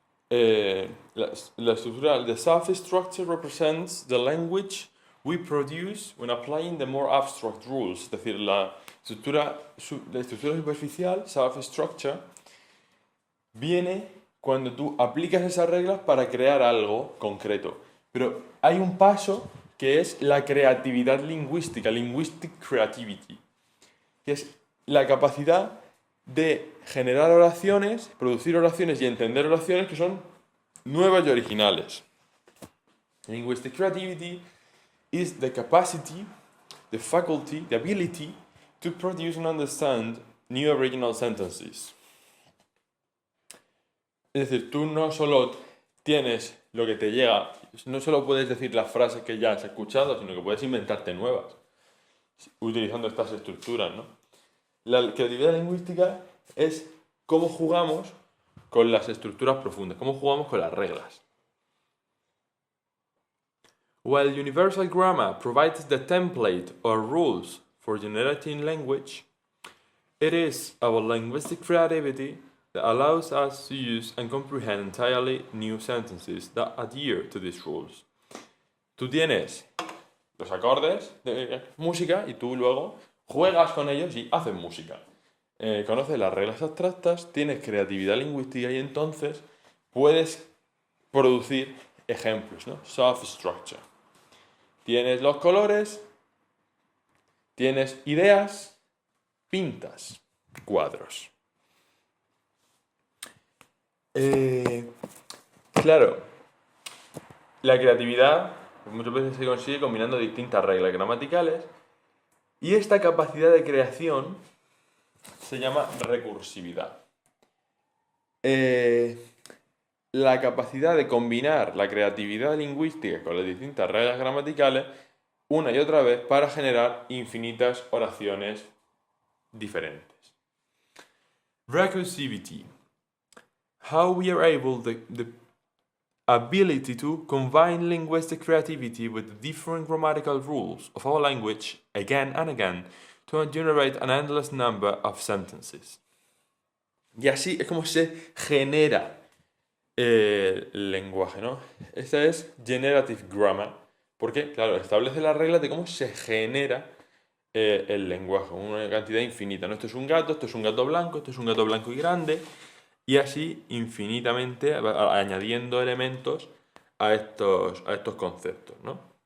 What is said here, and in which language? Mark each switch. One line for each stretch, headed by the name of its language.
Spanish: La estructura,
English: the soft structure represents the language we produce when applying the more abstract rules.
Spanish: Es decir, la estructura superficial, soft structure, viene cuando tú aplicas esas reglas para crear algo concreto. Pero hay un paso que es la creatividad lingüística, linguistic creativity, que es la capacidad de generar oraciones, producir oraciones y entender oraciones que son nuevas y originales.
English: Linguistic creativity is the capacity, the faculty, the ability to produce and understand new original sentences.
Spanish: Es decir, tú no solo tienes lo que te llega, no solo puedes decir las frases que ya has escuchado, sino que puedes inventarte nuevas, utilizando estas estructuras, ¿no? La creatividad lingüística es cómo jugamos con las estructuras profundas, cómo jugamos con las reglas.
English: While Universal Grammar provides the template or rules for generating language, it is our linguistic creativity that allows us to use and comprehend entirely new sentences that adhere to these rules.
Spanish: Tú tienes los acordes de música y tú luego juegas con ellos y haces música. Conoces las reglas abstractas, tienes creatividad lingüística y entonces puedes producir ejemplos, ¿no? Soft structure. Tienes los colores, tienes ideas, pintas cuadros. Claro, la creatividad muchas veces se consigue combinando distintas reglas gramaticales y esta capacidad de creación se llama recursividad. La capacidad de combinar la creatividad lingüística con las distintas reglas gramaticales una y otra vez para generar infinitas oraciones diferentes.
English: Recursivity. How we are able the ability to combine linguistic creativity with the different grammatical rules of our language again and again to generate an endless number of sentences.
Spanish: Y así es como se genera el lenguaje, ¿no? Esta es generative grammar, porque, claro, establece las reglas de cómo se genera el lenguaje, una cantidad infinita, ¿no? Esto es un gato blanco, esto es un gato blanco y grande, y así infinitamente añadiendo elementos a estos conceptos, ¿no?